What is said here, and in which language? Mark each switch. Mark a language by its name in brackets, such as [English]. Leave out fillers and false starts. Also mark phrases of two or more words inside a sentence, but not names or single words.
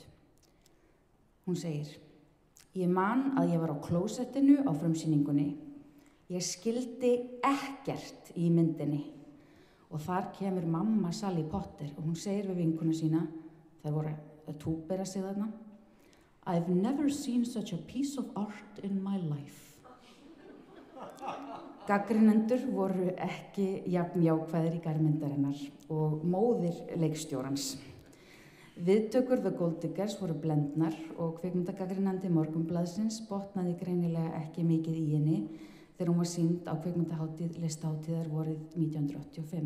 [Icelandic] Hún segir, ég man að ég var á klósettinu á frumsýningunni. Ég skildi ekkert í myndinni og þar kemur mamma Sally Potter og hún segir við vinkuna sína, þær voru að túbera sig þarna, [English] I've never seen such a piece of art in my life. [Icelandic] Gagnrýnendur voru ekki jafn jákvæðir í garð myndarinnar og móðir leikstjórans. Viðtökur The Gold Diggers voru blendnar og kvikmyndagagnrýnandi Morgunblaðsins botnaði greinilega ekki mikið í henni þegar hún var sýnd á kvikmyndahátíð Listahátíðar vorið 1985.